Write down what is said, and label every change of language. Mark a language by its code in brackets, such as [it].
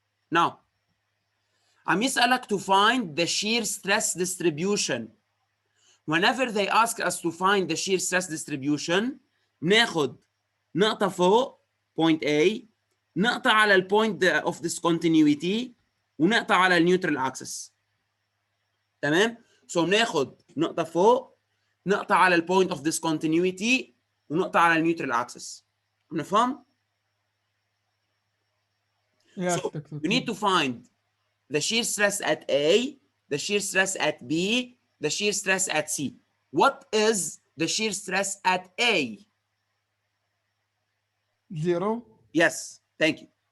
[en] Now [ar] عم يسألك [en] to find the shear stress distribution whenever they ask us to find the shear stress distribution [ar] ناخد نقطة فوق [en] point A [ar] نقطة على ال [en] point of discontinuity [ar] ونقطة على ال [en] neutral axis. [ar] تمام؟ so ناخد نقطة فوق نقطة على ال point of discontinuity ونقطة على ال neutral axis. نفهم؟ [en] Yes, So [ar] دكتور. [en] you need to find the shear stress at A, the shear stress at B, the shear stress at C. What is the shear stress at A? 0. Yes, thank you.